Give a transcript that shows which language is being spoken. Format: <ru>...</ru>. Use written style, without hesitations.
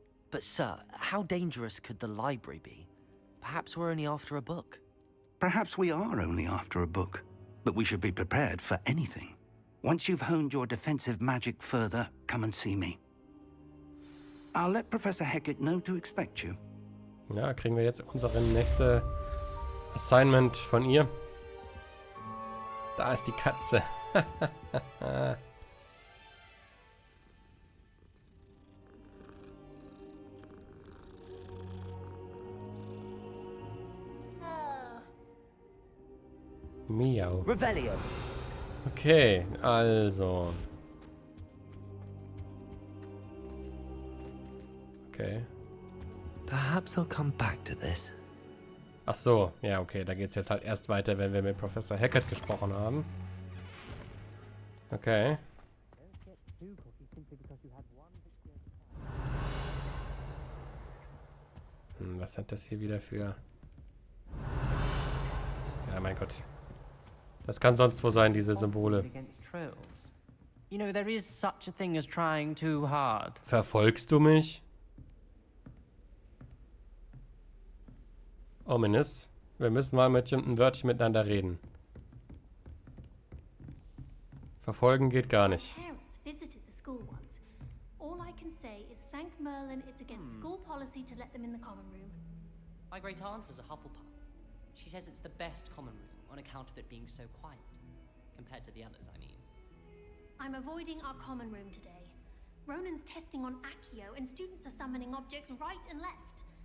<en>But sir, how dangerous could the library be? Perhaps we're only after a book. Perhaps we are only after a book, but we should be prepared for anything. Once you've honed your defensive magic further, come and see me. I'll let Professor Hecat know to expect you.</en> <de>Ja, kriegen wir jetzt unsere nächste Assignment von ihr. Da ist die Katze. Miau. Revelio. Okay, also. Okay.</de> <en>Perhaps I'll come back to this.</en> <de>Ach so, ja, okay. Da geht es jetzt halt erst weiter, wenn wir mit Professor Hecat gesprochen haben. Okay. Was sind das hier wieder für... Ja, mein Gott. Das kann sonst wo sein, diese Symbole.</de> <en>Against trolls. You know, there is such a thing as trying too hard.</en> <de>Verfolgst du mich?</de> <en>Ominous.</en> <de>Wir müssen mal mit ein Wörtchen miteinander reden. Verfolgen geht gar nicht.</de> <en>Parents visited the school once. All I can say is thank Merlin it's against school policy to let them in the common room. My great aunt was a Hufflepuff. She says it's the best common room on account of it being so quiet. Compared to the others, I mean. I'm avoiding our common room today. Ronan's testing on Accio and students are summoning objects right and left.</en>